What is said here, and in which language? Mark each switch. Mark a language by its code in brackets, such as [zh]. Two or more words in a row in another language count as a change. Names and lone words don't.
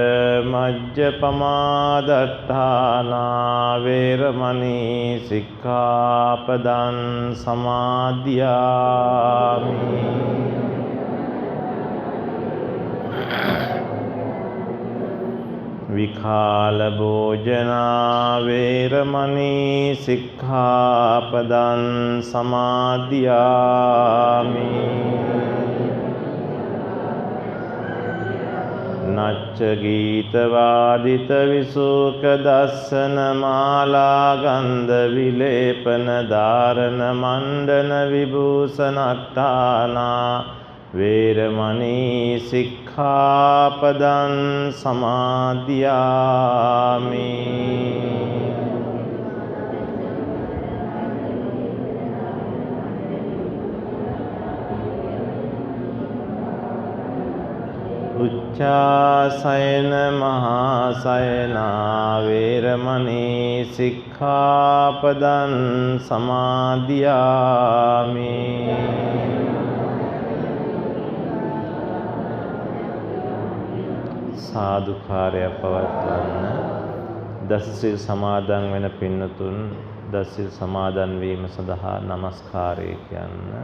[pi] මජ්ජපමාදට්ඨානා වේරමණී සික්ඛාපදං සමාදියාමි විඛාල භෝජනා වේරමණී සික්ඛාපදං සමාදියාමි නච්ච ගීත වාදිත විසුක දස්සන මාලා ගන්ධ විලේපන ධාරණ මණ්ඩන විභූෂණට්ඨානා වේරමණී සික්ඛාපදං සමාදියාමි උච්චාසයන මහාසයනා වේරමණී සික්ඛාපදං [si] සමාදියාමි සාදුකාරයක් පවත්වන්න. දසසිල් සමාදන් වෙන පින්නතුන් දසසිල් සමාදන් වීම සඳහා নমස්කාරය කියන්න.